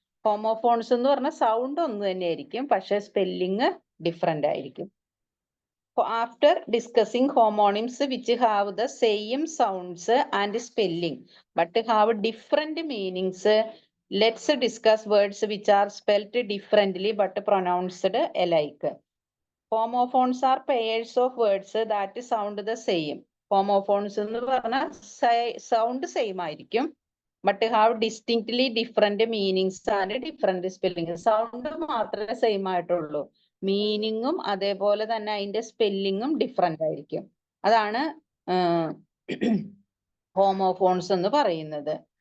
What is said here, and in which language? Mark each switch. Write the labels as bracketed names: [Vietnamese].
[Malayalam] Homophones എന്ന് പറഞ്ഞാൽ sound ഒന്ന് തന്നെ ആയിരിക്കും, പക്ഷെ സ്പെല്ലിംഗ് ഡിഫറെന്റ് ആയിരിക്കും. [English] After discussing homonyms which have the same sounds and spelling but have different meanings, let's discuss words which are spelt differently but pronounced alike. Homophones are pairs of words that sound the same. [Malayalam] Homophones എന്ന് പറഞ്ഞാൽ sound same ആയിരിക്കും, [English] But have distinctly different meanings and different spelling. [Malayalam] Sound മാത്രമേ same ആയിട്ടുള്ളൂ, മീനിങ്ങും അതേപോലെ തന്നെ അതിന്റെ സ്പെല്ലിങ്ങും different ആയിരിക്കും. അതാണ് ഹോമോഫോൺസ് എന്ന് പറയുന്നത്.